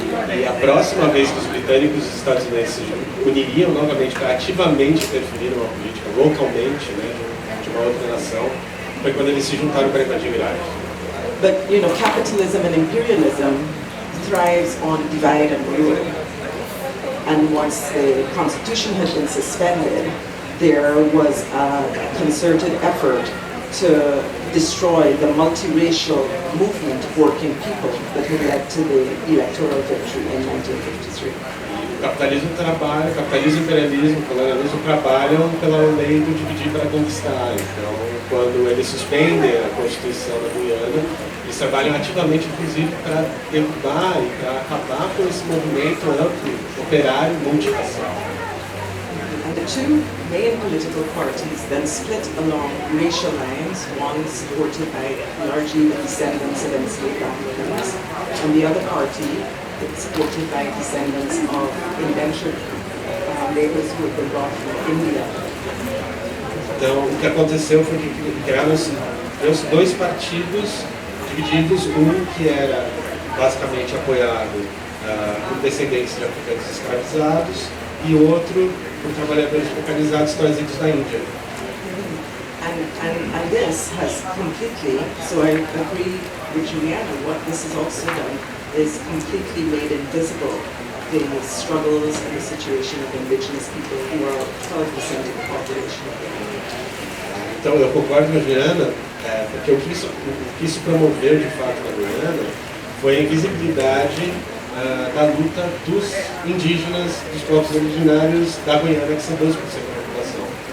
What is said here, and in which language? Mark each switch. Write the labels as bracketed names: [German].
[Portuguese] E a próxima vez que os britânicos e os Estados Unidos se uniriam novamente para ativamente interferir numa política localmente, né, de uma outra nação, foi quando eles se juntaram para invadir o Iraque. [English] But, you know, capitalism and imperialism thrives on divide and rule. And once the Constitution had been suspended, there was a concerted effort to destroy the multiracial movement of working people that had led to the electoral victory in 1953. [Portuguese] O capitalismo e o imperialismo, o colonialismo trabalham pela lei do dividir para conquistar. Então, quando eles suspendem a Constituição da Guiana, eles trabalham ativamente, inclusive, para derrubar e para acabar com esse movimento amplo, operário, multirracial. [English] And the two main political parties then split along racial lines, one supported by largely descendants of enslaved Africans, and the other party supported by descendants of indentured laborers who had been brought from India. [Portuguese] Então, o que aconteceu foi que criaram-se dois partidos divididos, um que era basicamente apoiado por descendentes de africanos escravizados e outro por trabalhadores precarizados trazidos da Índia. [English] And this has completely, so I agree with Juliana, what this has also done is completely made invisible the struggles and the situation of indigenous people who are 12% of the population of the island. [Portuguese] Então, eu concordo com a Juliana, porque o que isso promoveu de fato na Guiana foi a invisibilidade da luta dos indígenas, dos povos originários da Guiana, que são 12% da população.